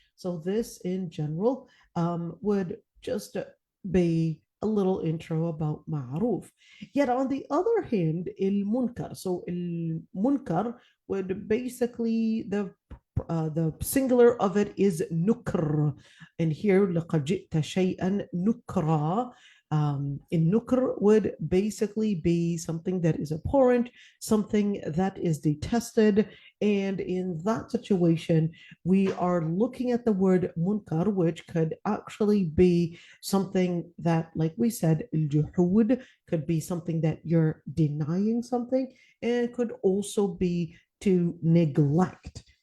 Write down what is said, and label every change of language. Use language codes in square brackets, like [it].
[en] So this in general would just be a little intro about ma'ruf. Yet on the other hand, il-munkar. So il-munkar would basically, the singular of it is nukr. And here, [ar] لَقَدْ جِئْتَ شَيْئًا نُكْرًا. [en] In nukr would basically be something that is abhorrent, something that is detested. And in that situation, we are looking at the word munkar, which could actually be something that, like we said, al-juhud could be something that you're denying something, and could also be to neglect.